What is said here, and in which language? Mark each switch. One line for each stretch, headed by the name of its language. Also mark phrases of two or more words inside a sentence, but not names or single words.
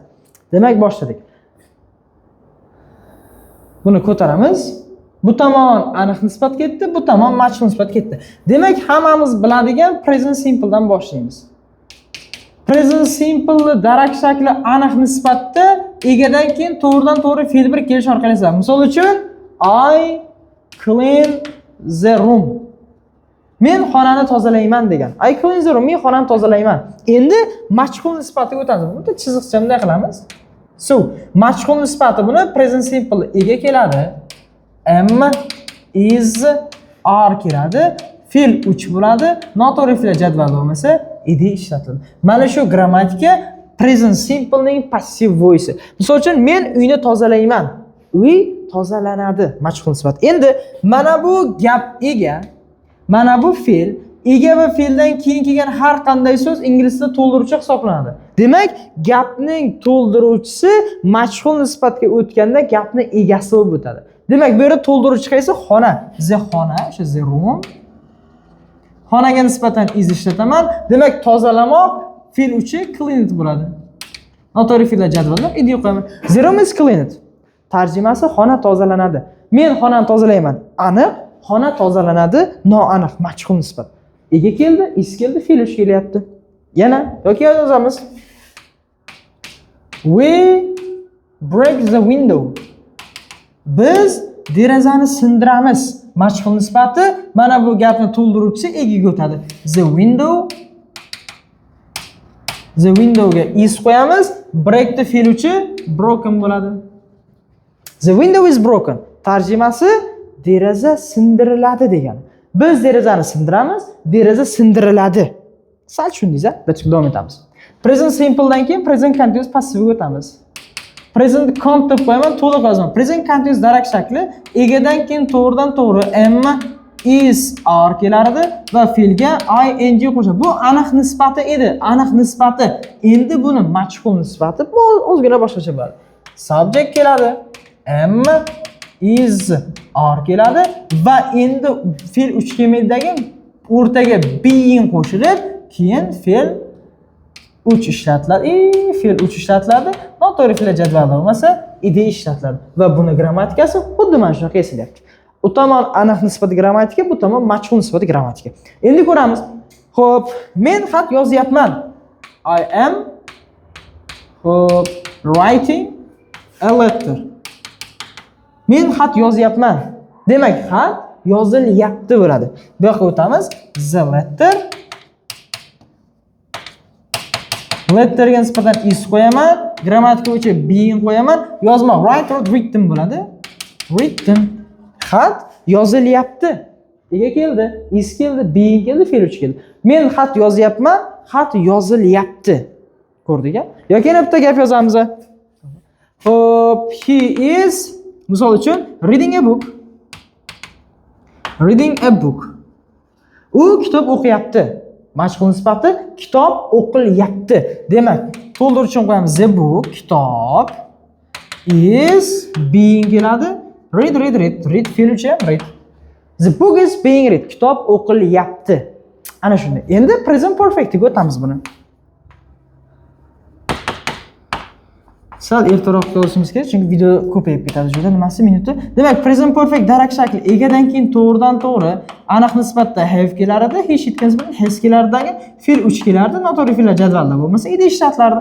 Uzbek: Demak, boshladik. Buni ko'taramiz. Bu tomon aniq nisbat ketdi, bu tomon majhul nisbat ketdi. Demak, hammamiz biladigan
English: present simple
Uzbek: dan boshlaymiz.
English: Present simple
Uzbek: darak shakli aniq nisbatda egadan keyin to'g'ridan-to'g'ri fe'l bir kelish orqali esa. Misol uchun,
English: I clean the room.
Uzbek: Men xonani tozalayman degan.
English: I clean the room,
Uzbek: men xonani tozalayman. Endi majhul nisbatiga o'tamiz. Buni chiziqcha bunday qilamiz. Majhul nisbati buni present simple ega keladi.
English: Am, is, are
Uzbek: keladi. Fe'l 3 bo'ladi. Noto'g'ri fe'l jadval bo'lmasa, ed ishlatiladi. Mana shu grammatika
English: present simple
Uzbek: ning
English: passive voice.
Uzbek: Misol uchun men uyni tozalayman. Uy tozalanadi. Majhul nisbat. Endi mana bu gap ega, mana bu fe'l, ega va fe'ldan keyin kelgan har qanday so'z ingliz tilida to'ldiruvchi hisoblanadi. Demak, gapning to'ldiruvchisi majhul nisbatga o'tganda gapning egasi bo'lib o'tadi. Demak, bu yerda to'ldiruvchi qaysi? Xona. The xona, o'sha
English: the room.
Uzbek: Xonaga nisbatan is ishlataman. Demak, tozalamoq fe'l uchi cleaned bo'ladi. Noto'g'ri fe'llar jadvalda id yo'qaman.
English: The room is cleaned.
Uzbek: Tarjimasi xona tozalanadi. Men xonani tozalayman. Aniq. Xona tozalanadi, noaniq, majhul nisbat. Ega keldi, is keldi, fe'l uch kelyapti. Yana yoki yozamiz.
English: We break the window.
Uzbek: Biz derazani sindiramiz. Majhul nisbati mana bu gapni to'ldiruvchisi egaga o'tadi.
English: The window
Uzbek: ga is qo'yamiz.
English: Break the
Uzbek: fe'l uchi broken bo'ladi.
English: The window is broken.
Uzbek: Tarjimasi deraza sindiriladi degan. Biz derazani sindiramiz, deraza sindiriladi. Sal tushundingiz-a? Bitta davom etamiz.
English: Present simple
Uzbek: dan keyin
English: present continuous passive
Uzbek: ga o'tamiz.
English: Present count
Uzbek: deb qo'yaman, to'liq yozaman.
English: Present continuous
Uzbek: darak shakli egadan keyin to'g'ridan to'g'ri
English: am is are
Uzbek: kelardi va fe'lga ing qo'shadi. Bu aniq nisbati edi, aniq nisbati. Endi buni majhul nisbati bu o'zgina boshqacha bo'ladi. Subject keladi,
English: am is are
Uzbek: keladi va endi fe'l uch kelmaydagi o'rtaga being qo'shilib, keyin fe'l uch ishlatiladi. Fe'l uch ishlatiladi. Noto'g'ri fe'l jadvalda bo'lmasa, ide ishlatiladi va buni grammatikasi xuddi mana shunaqa eslatyapti. U tomon aniq nisbati grammatika, bu tomon majhul nisbati grammatika. Endi ko'ramiz. Xo'p, men xat yozyapman.
English: I am writing a letter.
Uzbek: Men xat yozyapman. Demak, xat yozilyapti bo'ladi. Bu yoqqa o'tamiz.
English: The letter.
Uzbek: Letterga nisbatan is qo'yaman, grammatika bo'yicha being qo'yaman, yozma
English: write or written
Uzbek: bo'ladi. Written. Xat yozilyapti. Nega keldi? Is keldi, being keldi, fe'l uch keldi. Men xat yozyapman, xat yozilyapti. Ko'rdingmi? Yoki yana bitta gap yozamiz. Hop,
English: he is,
Uzbek: misol uchun,
English: reading a book. Reading a book.
Uzbek: U kitob o'qiyapti. Majhul nisbati kitob o'qilyapti. Demak, to'ldiruvchini qo'yamiz.
English: The book,
Uzbek: kitob is being keladi.
English: Read. Read fe'l uchi ham read. The book is being read.
Uzbek: Kitob o'qilyapti. Ana shunday. Endi
English: present perfect
Uzbek: ga o'tamiz buni. Sal ertaroq ko'rishimiz kerak, chunki video ko'payib ketadi. Juda nimasi minuti. Demak,
English: present perfect
Uzbek: darak shakli egadan keyin to'g'ridan-to'g'ri aniq nisbatda have kelardi, hech yetgan bilan has kelardagi fe'l uch kelardi, noto'g'ri fe'llar jadvalda bo'lmasa ide ishlatlardi.